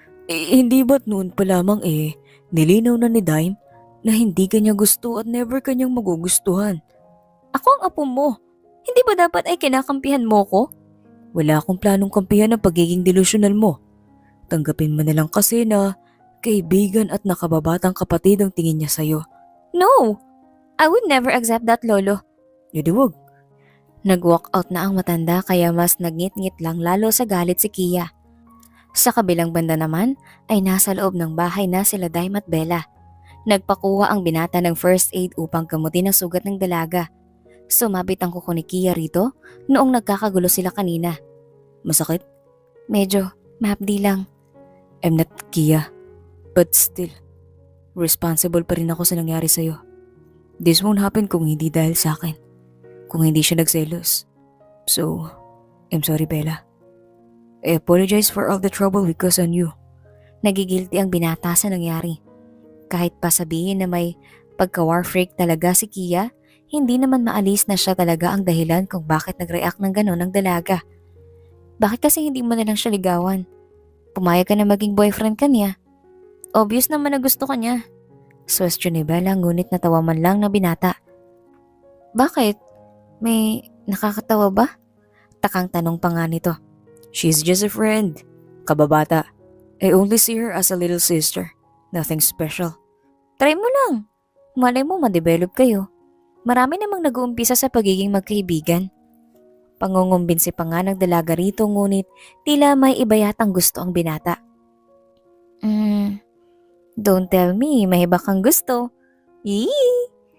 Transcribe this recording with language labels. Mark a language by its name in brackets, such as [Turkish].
[Filipino] Hindi ba't noon pa lamang nilinaw na ni Dime na hindi kanya gusto at never kanyang magugustuhan. Ako ang apo mo. Hindi ba dapat ay kinakampihan mo ko? Wala akong planong kampihan ang pagiging delusional mo. Tanggapin mo na lang kasi na kaibigan at nakababatang kapatid ang tingin niya sa'yo. [English] No! I would never accept that, Lolo. Yadi wag. [Filipino] Nag-walk out na ang matanda kaya mas nagngit-ngit lang lalo sa galit si Kia. Sa kabilang banda naman ay nasa loob ng bahay na sila Dime at Bella. Nagpakuha ang binata ng first aid upang gamutin ang sugat ng dalaga. Sumabit ang kuko ni Kia rito noong nagkakagulo sila kanina. Masakit? Medyo, mahapdi lang. [English] I'm not Kia. But still, [Filipino] responsible pa rin ako sa nangyari sa'yo. [English] This won't happen [Filipino] kung hindi dahil sa akin. Kung hindi siya nagselos. [English] So, I'm sorry Bella. I apologize for all the trouble we caused on you. [Filipino] Nagigilty ang binata sa nangyari. Kahit pa sabihin na may pagka-war freak talaga si Kia, hindi naman maalis na siya talaga ang dahilan kung bakit nag-react ng gano'n ang dalaga. Bakit kasi hindi mo na lang siya ligawan? Pumayag ka na maging boyfriend ka niya. Obvious naman na gusto ka niya. Question ni Bella ngunit natawa man lang na binata. Bakit? May nakakatawa ba? Takang tanong pa nga nito. [English] She's just a friend. Kababata. I only see her as a little sister. Nothing special. [Filipino] Try mo lang. Malay mo ma-develop kayo. Marami namang nag-uumpisa sa pagiging magkaibigan. Pangungumbinsi pa nga ng dalaga rito ngunit tila may iba yatang gusto ang binata. [English] Don't tell me, [Filipino] may iba kang gusto. Yee!